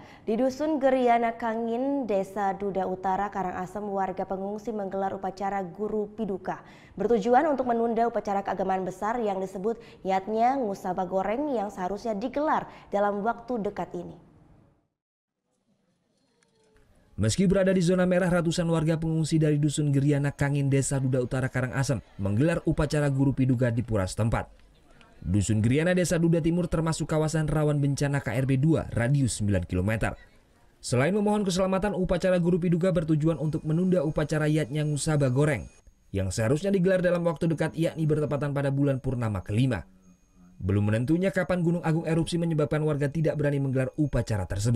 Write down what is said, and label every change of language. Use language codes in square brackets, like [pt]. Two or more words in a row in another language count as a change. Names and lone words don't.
[id] Di Dusun Geriana Kangin, Desa Duda Utara, Karangasem, warga pengungsi menggelar upacara Guru Piduka. Bertujuan untuk menunda upacara keagamaan besar yang disebut Yatnya Ngusaba Goreng yang seharusnya digelar dalam waktu dekat ini. Meski berada di zona merah, ratusan warga pengungsi dari Dusun Geriana Kangin, Desa Duda Utara, Karangasem menggelar upacara Guru Piduka di pura setempat. Dusun Geriana Desa Duda Timur termasuk kawasan rawan bencana KRB 2 radius 9 km. Selain memohon keselamatan, upacara Guru Piduka bertujuan untuk menunda upacara Yatnya Ngusaba Goreng yang seharusnya digelar dalam waktu dekat, yakni bertepatan pada bulan purnama kelima. Belum menentunya kapan Gunung Agung erupsi menyebabkan warga tidak berani menggelar upacara tersebut.